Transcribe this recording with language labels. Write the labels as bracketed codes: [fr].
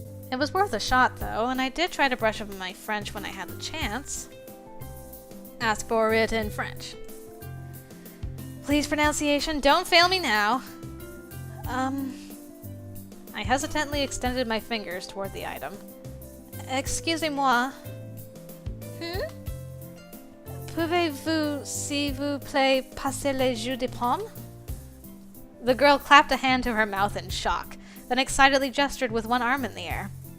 [en] It was worth a shot, though, and I did try to brush up on my French when I had the chance. Ask for it in French. Please, pronunciation, don't fail me now. I hesitantly extended my fingers toward the item. [fr] Excusez-moi. Pouvez-vous, s'il vous plaît, passer le jus de pomme? [en] The girl clapped a hand to her mouth in shock, then excitedly gestured with one arm in the air.